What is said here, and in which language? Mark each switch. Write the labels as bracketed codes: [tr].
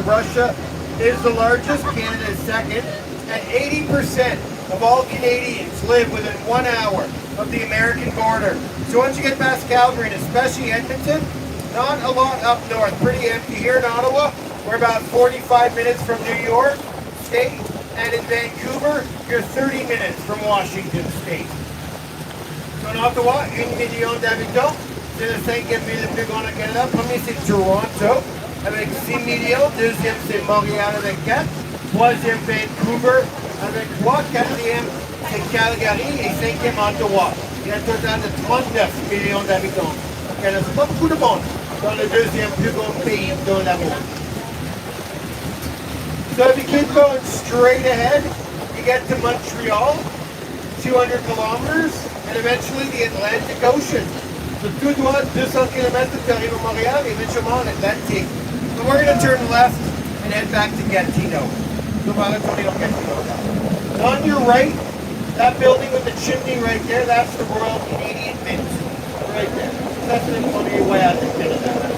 [en] Russia is the largest, Canada is second, and 80% of all Canadians live within 1 hour of the American border. So once you get past Calgary, and especially Edmonton, not a lot up north, pretty empty. Here in Ottawa, we're about 45 minutes from New York State, and in Vancouver, you're 30 minutes from Washington State. [fr] So en Ottawa, 1 million d'habitants. C'est le 5e ville le plus grand au Canada. Premier, c'est Toronto, avec 6 millions. Deuxième, c'est Montréal, avec 4. Troisième, Vancouver, avec 3. Quatrième, c'est Calgary. Et 5e, Ottawa. Il y a un total de 39 millions d'habitants au Canada. C'est pas beaucoup de monde dans le deuxième plus grand pays dans le monde. [en] So if you keep going straight ahead, you get to Montreal. 200 kilometers, and eventually the Atlantic Ocean. [fr] So tout droit 200 km, tu arrives à Montréal, et éventuellement l'Atlantique. [en] So we're going to turn left and head back to Gatineau. So [fr] on va retourner au Gatineau [en] now. On your right, that building with the chimney right there, that's the Royal Canadian Mint. Right there. That's on your way out to Canada.